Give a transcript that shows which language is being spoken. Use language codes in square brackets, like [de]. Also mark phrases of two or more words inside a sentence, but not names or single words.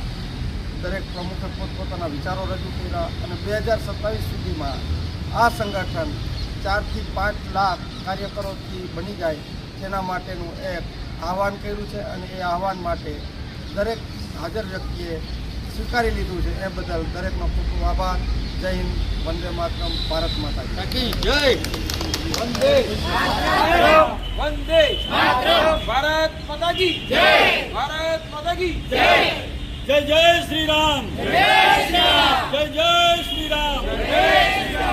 [gu] દરેક પ્રમુખે પોતપોતાના વિચારો રજૂ કર્યા અને 2027 સુધીમાં આ સંગઠન 4 થી 5 લાખ કાર્યકરોથી બની જાય તેના માટેનું એક આહવાન કર્યું છે અને એ આહવાન માટે દરેક હાજર વ્યક્તિએ સ્વીકારી લીધું છે। એ બદલ દરેકનો ખૂબ ખૂબ આભાર। [hi] जय हिन्द, वंदे मातरम, भारत माता की जय। वंदे मातरम, वंदे मातरम, भारत माता की जय, भारत माता की जय। जय जय श्री राम, जय जय श्री राम, जय जय श्री राम, जय